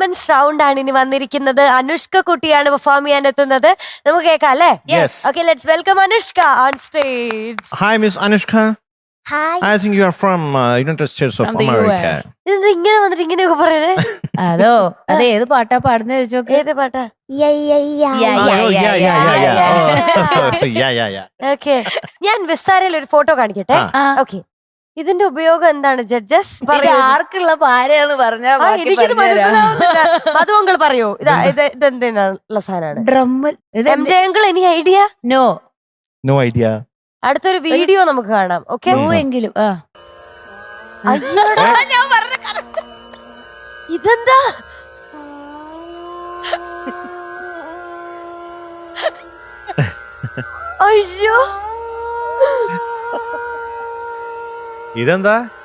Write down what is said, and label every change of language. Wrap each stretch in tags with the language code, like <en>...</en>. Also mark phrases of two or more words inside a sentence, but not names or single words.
<en>performance round</en> <ml>ആണ് ഇനി വന്നിരിക്കുന്നത്. അനുഷ്ക കുട്ടിയാണ് പെർഫോം ചെയ്യാൻ എത്തുന്നത്. നമുക്ക് കേൾക്കാം അല്ലേ?</ml> <en>Okay, let's welcome Anushka on stage. Hi, Miss Anushka. Hi. I think you are from United States of From the America.</en> <ml>ഇതെന്താ ഇങ്ങനെ വന്നിട്ട് ഇങ്ങനെയൊക്കെ പറയുന്നത്? അതോ അത് ഏത് പാട്ടാ പാടുന്ന ചോദിച്ചോക്കെ. ഏത് പാട്ടാ? Yeah, yeah, yeah. Yeah, Oh, yeah, yeah, yeah, yeah, yeah, yeah. Oh, yeah, yeah, yeah. ഓക്കെ, ഞാൻ വിസ്താരയിൽ ഒരു ഫോട്ടോ കാണിക്കട്ടെ. ആ. ഓക്കെ, ഇതിന്റെ ഉപയോഗം എന്താണ് ജഡ്ജസ്? ഇത് ആർക്കുള്ള പാരയാന്ന് പറഞ്ഞാ എനിക്കിത് മനസ്സിലാവുന്നില്ല. മധുവങ്കൾ പറയൂ, ഇതെന്തിനുള്ള സാധനമാണ്? ഡ്രമ്മിൽ</ml> <en>MJ uncle, any idea? നോ No idea.</en> <ml>അടുത്തൊരു വീഡിയോ നമുക്ക് കാണാം. ഓക്കെ, എങ്കിലും ഇതെന്താ? അയ്യോ, ഇതെന്താ?</ml>